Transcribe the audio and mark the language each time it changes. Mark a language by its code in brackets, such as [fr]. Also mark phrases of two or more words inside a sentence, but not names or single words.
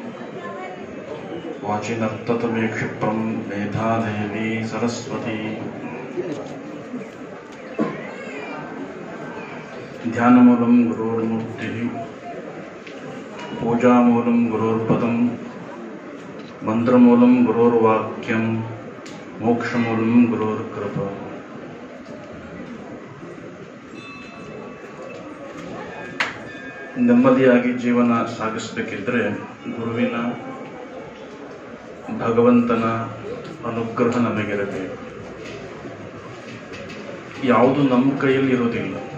[sa] वाचिनर्ततमे क्षिप्रं मेधादेवी सरस्वती ध्यानमूलं गुरोर्मूर्तिः पूजामूलं गुरोर्पदं मंत्रमूलं गुरोर्वाक्यं मोक्षमूलं गुरोर्कृपा। [kn] ನೆಮ್ಮದಿಯಾಗಿ ಜೀವನ ಸಾಗಿಸಬೇಕಿದ್ರೆ ಗುರುವಿನ ಭಗವಂತನ ಅನುಗ್ರಹ ನಮಗಿರಬೇಕು. ಯಾವುದು ನಮ್ಮ ಕೈಯಲ್ಲಿ ಇರೋದಿಲ್ಲ.